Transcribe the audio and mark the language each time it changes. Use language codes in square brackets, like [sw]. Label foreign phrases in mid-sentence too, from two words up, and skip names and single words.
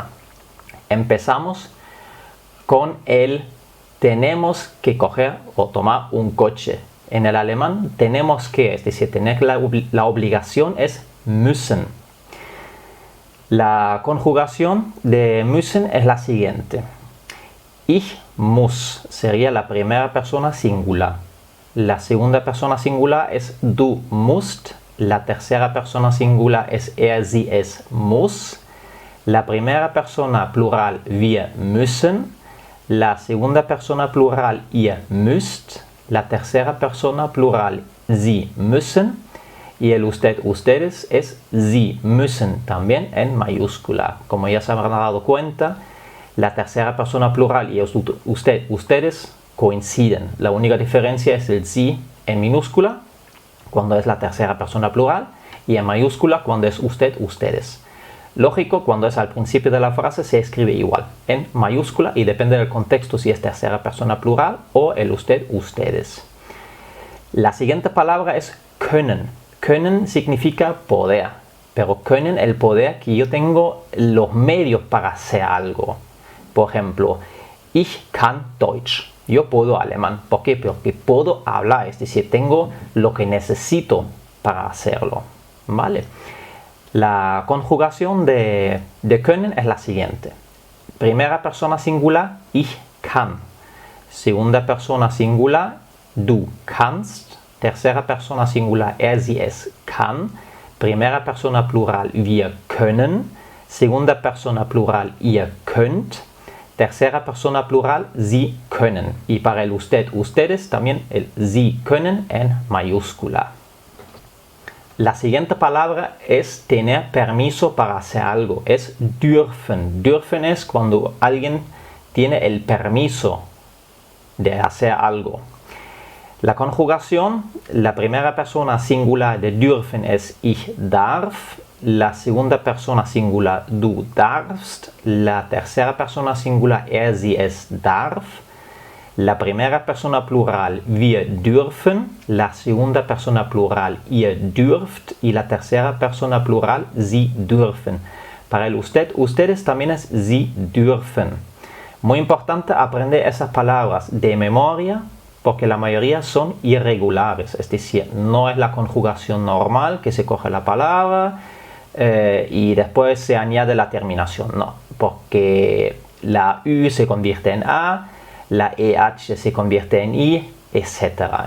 [es] Empezamos con el tenemos que coger o tomar un coche. En el alemán tenemos que, es decir, tener la obligación es müssen. La conjugación de müssen es la siguiente. [de] Ich muss [es] sería la primera persona singular. La segunda persona singular es [de] du musst. [es] La tercera persona singular es [de] sie, es muss. [es] La primera persona plural [de] wir müssen. [es] La segunda persona plural [de] ihr müsst. [es] La tercera persona plural [de] sie müssen. [es] Y el usted, ustedes es [de] sie müssen, [es] también en mayúscula. Como ya se habrán dado cuenta, la tercera persona plural y usted, ustedes coinciden. La única diferencia es el sí en minúscula cuando es la tercera persona plural y en mayúscula cuando es usted, ustedes. Lógico, cuando es al principio de la frase se escribe igual en mayúscula y depende del contexto si es tercera persona plural o el usted, ustedes. La siguiente palabra es können. Können significa poder, pero können el poder que yo tengo los medios para hacer algo. Por ejemplo, [de] ich kann Deutsch. [es] Yo puedo alemán. ¿Por qué? Porque puedo hablar, es decir, tengo lo que necesito para hacerlo. ¿Vale? La conjugación de können es la siguiente. Primera persona singular, [de] ich kann. [es] Segunda persona singular, [de] du kannst. [es] Tercera persona singular, [de] sie, es kann. [es] Primera persona plural, [de] wir können. [es] Segunda persona plural, [de] ihr könnt. [es] Tercera persona plural, [de] sie können. [es] Y para el usted, ustedes, también el [de] sie können [es] en mayúscula. La siguiente palabra es tener permiso para hacer algo. Es dürfen. Dürfen es cuando alguien tiene el permiso de hacer algo. La conjugación, la primera persona singular de dürfen es [de] ich darf. [es] La segunda persona singular, [de] du darfst. [es] La tercera persona singular, [de] sie, es darf. [es] La primera persona plural, [de] wir dürfen. [es] La segunda persona plural, [de] ihr dürft. [es] Y la tercera persona plural, [de] sie dürfen. [es] Para el usted, ustedes también es [de] sie dürfen. [es] Muy importante aprender esas palabras de memoria porque la mayoría son irregulares. Es decir, no es la conjugación normal que se coge la palabra y después se añade la terminación. No, porque la U se convierte en A, la EH se convierte en I, etc.